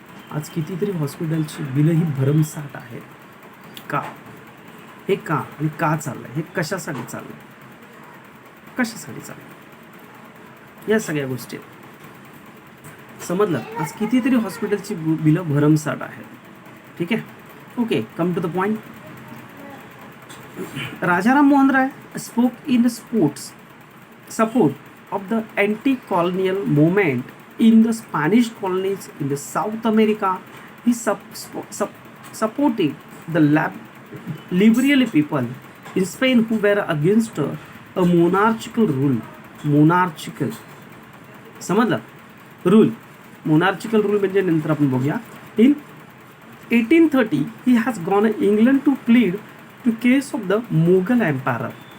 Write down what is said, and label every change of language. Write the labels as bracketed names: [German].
[Marathi] आज कितीतरी हॉस्पिटलची बिलं ही भरमसाठ आहेत. का? हे का आणि का चाललं आहे, हे कशासाठी चाललं आहे, कशासाठी चाललं आहे, या सगळ्या गोष्टी समजलं. आज कितीतरी हॉस्पिटलची बिलं भरमसाठ आहेत. ठीक आहे, okay, [English] Come to the point. Rajaram Mohan Roy spoke in support of the anti-colonial movement in the Spanish colonies in the South America. He supported the liberal people in Spain who were against a monarchical rule. Monarchical [Marathi] समजलं [English] Rule. [Marathi] मोनार्चिकल rule म्हणजे नंतर आपण बघूया. [English] In 1830 he has gone England to plead to case of the Mughal emperor.